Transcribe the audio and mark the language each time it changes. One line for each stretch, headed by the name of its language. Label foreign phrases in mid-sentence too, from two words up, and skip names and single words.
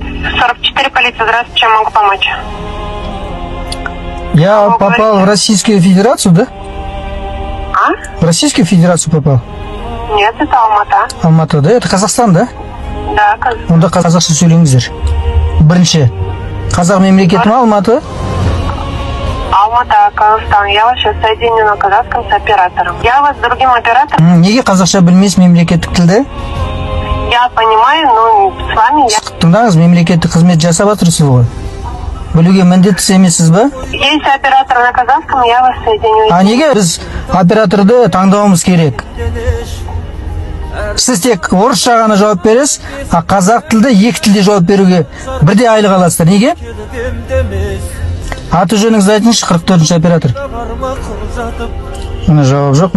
Russian: 44 полиция, здравствуйте, чем могу помочь? Я попал в Российскую Федерацию, да? А? В Российскую Федерацию попал? Нет, это Алмата. Алматы, да? Это Казахстан, да? Да, Казахстан.
Kazakh: Онда қазақша сөйлеңіздер. Бірінші. Қазақ мемлекеті ме Алматы?
Russian: Алмата, Казахстан. Я вас сейчас соединю на казахском с оператором. Я вас с другим оператором.
Kazakh: Неге қазақша білмейсіз мемлекеттік тілді?
Russian: Я понимаю, но с вами я...
Kazakh: Тыңдаңыз, мемлекеттік қызмет жасап жатырсыз ғой. Білуге міндетті емессіз ба?
Russian: Если оператор на казахском, я вас соединю.
Kazakh: А неге біз операторды таңдауымыз керек? Сіз тек орысша ғана жауап бересіз, а қазақ тілді екі тілде жауап беруге бірде айлық аласыздар. Неге? Аты жөніңізді айтыңызшы, 44-ші оператор. Мына жауап жоқ.